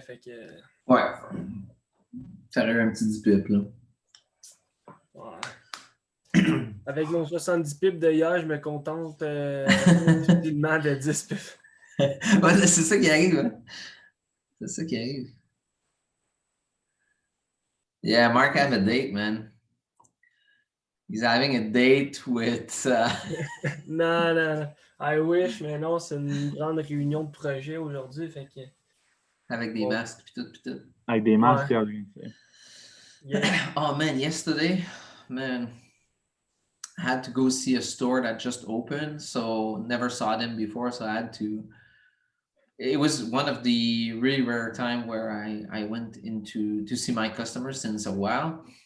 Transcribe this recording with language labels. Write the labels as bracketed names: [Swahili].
[French] Fait que... Ouais. T'aurais eu un petit 10 pips, là. Ouais. Avec mon 70 pips de hier, je me contente utilement de 10 pips. Ouais, c'est ça qui arrive. Hein? C'est ça qui arrive. [English] Yeah, Mark have a date, man. He's having a date with... [French] Non. [English] I wish, [French] mais non, c'est une grande réunion de projet aujourd'hui. Fait que... Avec des masques, pis tout. Avec des masques, ouais. [English] Yeah. Oh, man, yesterday, man, I had to go see a store that just opened, so never saw them before, so I had to... It was one of the really rare time where I went into to see my customers since a while.